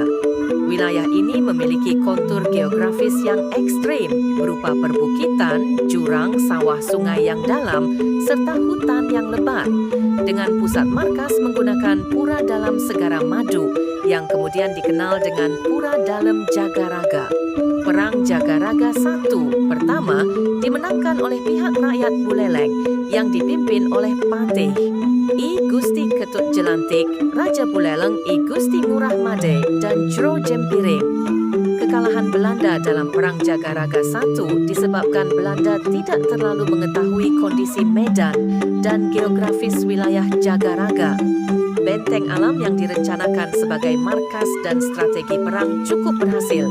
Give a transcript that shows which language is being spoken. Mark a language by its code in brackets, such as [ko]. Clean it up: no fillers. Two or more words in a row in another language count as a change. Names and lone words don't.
[id] Wilayah ini memiliki kontur geografis yang ekstrim berupa perbukitan, jurang, sawah sungai yang dalam, serta hutan yang lebat. Dengan pusat markas menggunakan Pura Dalam Segara Madu yang kemudian dikenal dengan Pura Dalam Jagaraga. Perang Jagaraga I pertama dimenangkan oleh pihak rakyat Buleleng yang dipimpin oleh Patih I Gusti Ketut Jelantik, Raja Buleleng I Gusti Ngurah Made, dan Jro Jempiring. Kekalahan Belanda dalam Perang Jagaraga I disebabkan Belanda tidak terlalu mengetahui kondisi medan dan geografis wilayah Jagaraga. Benteng alam yang direncanakan sebagai markas dan strategi perang cukup berhasil.